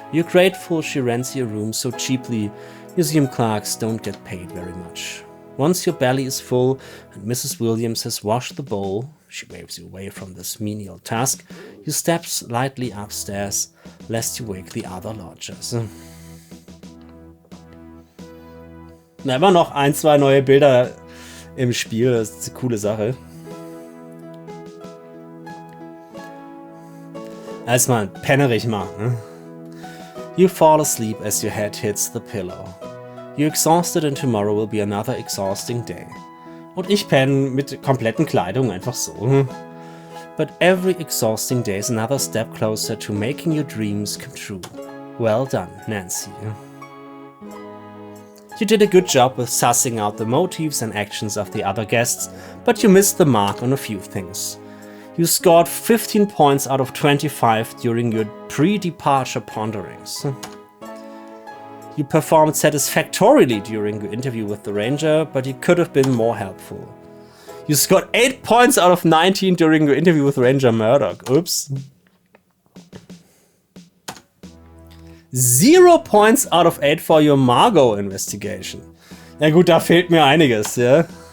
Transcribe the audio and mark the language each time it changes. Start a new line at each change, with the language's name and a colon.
English: You're grateful she rents your room so cheaply. Museum clerks don't get paid very much. Once your belly is full and Mrs. Williams has washed the bowl, she waves you away from this menial task, you step lightly upstairs, lest you wake the other lodgers.
German: Na, immer noch ein, zwei neue Bilder im Spiel, das ist eine coole Sache. Erstmal pennerig machen. Ne?
English: You fall asleep as your head hits the pillow. You're exhausted and tomorrow will be another exhausting day.
German: Und ich penne mit kompletten Kleidung einfach so.
English: But every exhausting day is another step closer to making your dreams come true. Well done, Nancy. You did a good job with sussing out the motives and actions of the other guests, but you missed the mark on a few things. You scored 15 points out of 25 during your pre-departure ponderings. You performed satisfactorily during your interview with the ranger, but you could have been more helpful. You scored 8 points out of 19 during your interview with Ranger Murdoch. Oops. 0 points out of 8 for your Margot investigation.
German: Ja gut, da fehlt mir einiges, ja.